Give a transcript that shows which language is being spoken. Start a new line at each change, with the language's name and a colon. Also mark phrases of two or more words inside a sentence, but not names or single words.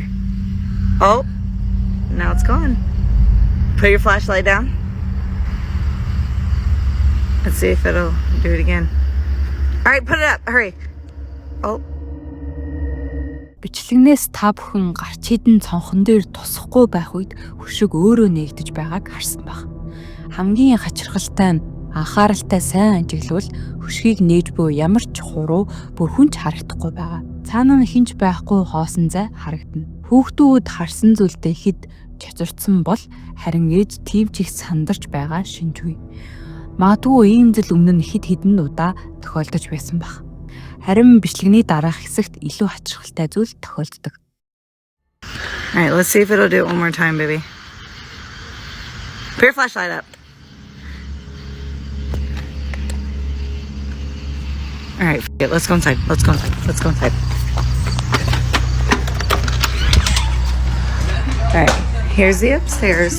English: Oh, now it's gone. Put your flashlight down. Let's see if it'll do it again. All right, put it up. Hurry. Oh.
Mongolian: Бичлэгнээс та бүхэн гарч хідэн цонхон дээр тусахгүй байх үед хөшиг өөрөө нээгдэж байгааг харсан баг. Хамгийн хачирхалтай нь анхааралтай сайн ажиглавал хөшгийг нээж буй ямар ч хуруу бүр хүнч харагдахгүй байгаа. Цаана нь хинч байхгүй хоосон зай харагдана. Хүүхдүүд харсан зүйлдээ хэд чочордсон бол харин ээж тийм ч их сандарч байгаа шинжгүй. Магадгүй ийм зүйл өмнө нь хэд хэдэн удаа тохиолдож байсан баг. Харин бичлэгний дараах хэсэгт илүү хачирхалтай зүйл тохиолддог.
English: All right, let's see if it'll do it one more time, baby. Put your flashlight up. All right, f it. Let's go inside. Let's go inside. Let's go inside. All right, here's the upstairs.